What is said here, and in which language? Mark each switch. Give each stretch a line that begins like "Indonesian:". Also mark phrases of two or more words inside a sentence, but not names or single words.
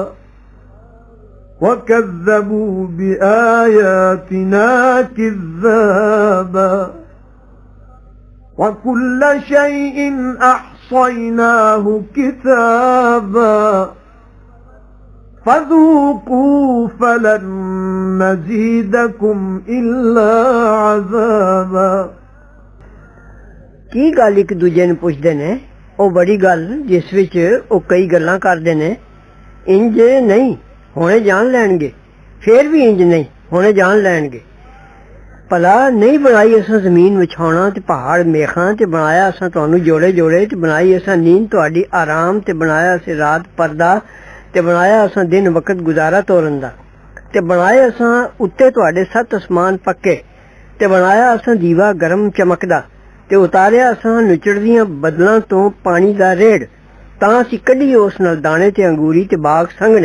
Arabic: وكذبوا بآياتنا كذابا وكل شيء أحصيناه كتابا فذوقوا فلن نزيدكم إلا عذابا।
Punjabi: کی گل اک دوجے نے پچھدے نے او بڑی گل جس وچ او کئی گلاں کردے نے انج نہیں ہنے جان لینگے فیر بھی انج نہیں ہنے جان لینگے بھلا نہیں بنائی اساں زمین وچھاؤنا تے پہاڑ میخاں تے بنایا اساں تہانوں جوڑے جوڑے تے بنائی اساں نیند تہاڈی آرام تے بنایا اسیں رات پردہ تے بنایا اساں دن وقت گزارا تورن دا تے بنایا اساں اتے تہاڈے 7 آسمان پکے تے بنایا اساں دیوا گرم چمکدا تے اتاریا اساں نچڑدیاں بدلاں تو پانی دا ریڑ تاں اسیں کڈھیے اس نال دانے تے انگوری تے باغ سنگھنے.